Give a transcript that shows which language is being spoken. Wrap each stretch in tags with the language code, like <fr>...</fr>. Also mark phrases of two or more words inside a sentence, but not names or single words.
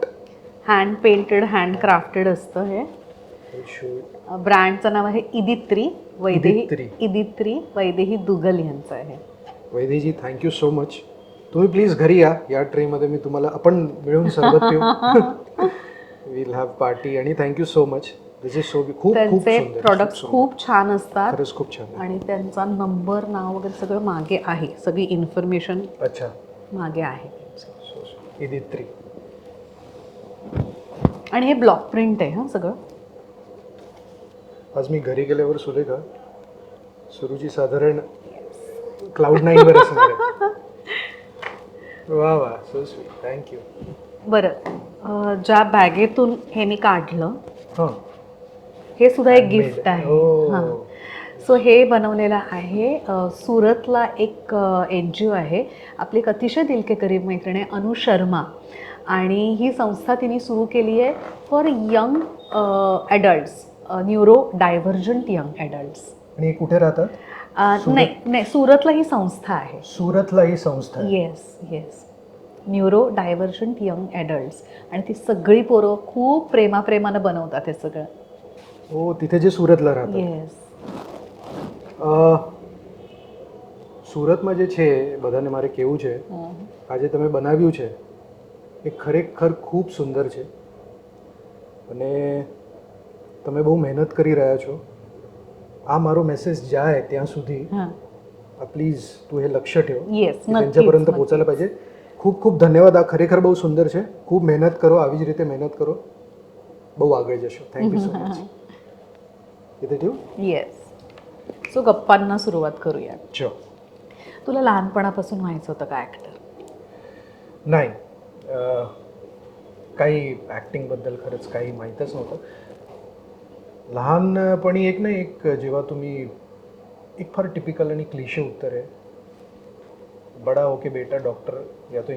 <en>hand painted, hand crafted</en> <mr>असतं हे. ब्रँडचं नाव आहे इदित्री वैदेही दुगल यांचं आहे. वैदेही,</mr> <en>thank you so much.</en> <mr>तुम्ही प्लीज घरी या ट्रेमध्ये मी तुम्हाला, आपण मिळून सरबत पिऊ.</mr> <en>will have party. आणि thank you so much. this is so</en> <mr>खूप खूप त्यांचे सुंदर. प्रॉडक्ट्स खूप छान असतात खरंच खूप छान आहे. आणि त्यांचा नंबर नाव वगैरे सगळं मागे आहे, सगळी इन्फॉर्मेशन अच्छा. मागे आहे. इदित्री. आणि हे ब्लॉक प्रिंट आहे हां सगळं. आज मी घरी गेल्यावर सुरेखा सुरुची साधारण Cloud9 वर असणार आहे. वा वा,</mr> <en>so sweet. thank you.</en> <mr>बरं, ज्या बॅगेतून हे मी काढलं हां. हे सुद्धा एक Handmade. गिफ्ट आहे. Oh. हां. सो हे बनवलेलं आहे सुरतला एक NGO आहे, आपली एक अतिशय</mr> <hi>दिल के करीब</hi> <mr>मैत्रीण आहे अनु शर्मा, आणि ही संस्था तिने सुरू केली आहे</mr> <en>for young adults, neuro divergent young adults.</en> <mr>आणि हे कुठे राहतात? नाही, सुरतला ही संस्था आहे. सुरतला ही संस्था आहे. येस,</mr> <en>neuro divergent young adults.</en> <mr>आणि ती सगळी पोरं खूप प्रेमानं बनवतात हे सगळं. हो, तिथे जे सुरतला राहतात. येस.</mr> <gu>સુરતમાં જે છે બધાને મારે કહેવું છે, આજે તમે બનાવ્યું છે એ ખરેખર ખૂબ સુંદર છે અને તમે બહુ મહેનત કરી રહ્યા છો. આ મારો મેસેજ જાય ત્યાં સુધી પ્લીઝ તું એ લક્ષ્ય ठेव.</gu> <mr>येस, त्यांच्यापर्यंत पोचायला पाहिजे. खूप खूप धन्यवाद.</mr> <gu>આ ખરેખર બહુ સુંદર છે. ખૂબ મહેનત કરો, આવી જ રીતે મહેનત કરો, બહુ આગળ જશો.</gu> <en>thank you so much.</en> <mr>इथे ठेवू? येस. सो गप्पांना सुरुवात करूया. चो. तुला लहानपणापासून व्हायचं होतं का ॲक्टर? नाही, काही ॲक्टिंगबद्दल खरंच काही माहीतच नव्हतं. लहानपणी एक नाही एक जेव्हा तुम्ही एक फार टिपिकल आणि क्लिशे उत्तर आहे,</mr> <hi>बडा होके बेटा डॉक्टर या तो</hi>